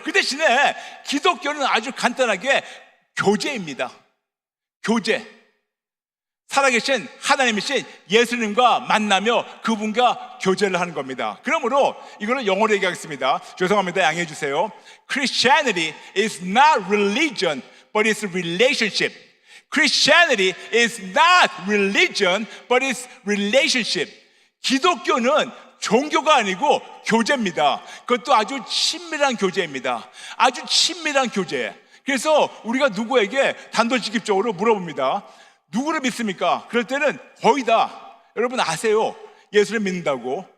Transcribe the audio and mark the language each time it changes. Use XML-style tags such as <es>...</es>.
<ko>그 대신에 기독교는 아주 간단하게 교제입니다. 교제. 살아계신 하나님이신 예수님과 만나며 그분과 교제를 하는 겁니다. 그러므로 이거는 영어로 얘기하겠습니다. 죄송합니다. 양해해 주세요.</ko> <en>Christianity is not religion, but it's relationship. Christianity is not religion, but it's relationship.</en> <ko>기독교는 종교가 아니고 교제입니다. 그것도 아주 친밀한 교제입니다. 아주 친밀한 교제. 그래서 우리가 누구에게 단도직입적으로 물어봅니다. 누구를 믿습니까? 그럴 때는 거의 다 여러분 아세요. 예수를 믿는다고.</ko>